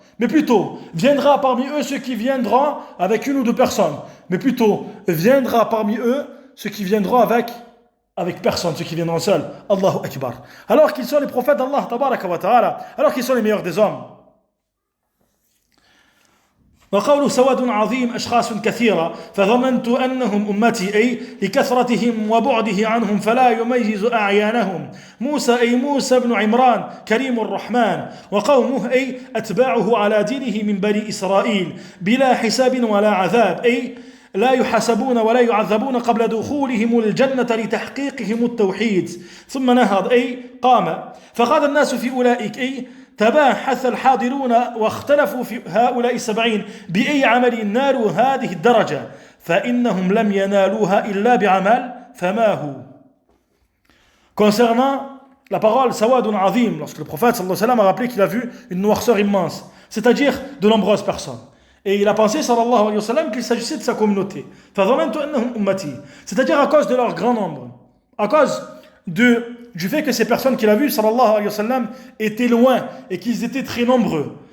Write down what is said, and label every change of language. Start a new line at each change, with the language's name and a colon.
French: Mais plutôt, viendra parmi eux ceux qui viendront avec une ou deux personnes. Mais plutôt, viendra parmi eux ceux qui viendront avec personne, ceux qui viendront seuls. Allahu Akbar. Alors qu'ils sont les prophètes d'Allah, tabaraka wa ta'ala, alors qu'ils sont les meilleurs des hommes.
Arabic: وقوله سواد عظيم أشخاص كثيرة فظننت أنهم أمتي أي لكثرتهم وبعده عنهم فلا يميز أعيانهم موسى أي موسى بن عمران كريم الرحمن وقومه أي أتباعه على دينه من بني إسرائيل بلا حساب ولا عذاب أي لا يحاسبون ولا يعذبون قبل دخولهم الجنة لتحقيقهم التوحيد ثم نهض أي قام فقال الناس في أولئك أي تباحث الحاضرون واختلفوا في هؤلاء 70 بأي عمل نالوا هذه الدرجة فإنهم لم ينالوها إلا بعمل فما هو.
French: Concernant la parole Sawadun Azim, lorsque le prophète sallallahu alayhi wa sallam a rappelé qu'il a vu une noirceur immense, c'est-à-dire de nombreuses personnes. Et il a pensé sallallahu alayhi wa sallam qu'il s'agissait de sa communauté.
Arabic: فَظَنَنْتُ أَنَّهُمْ أُمَّتِي,
French: c'est-à-dire à cause de leur grand nombre, à cause du fait que ces personnes qu'il a vues, sallallahu alayhi wa sallam, étaient loin et qu'ils étaient très nombreux.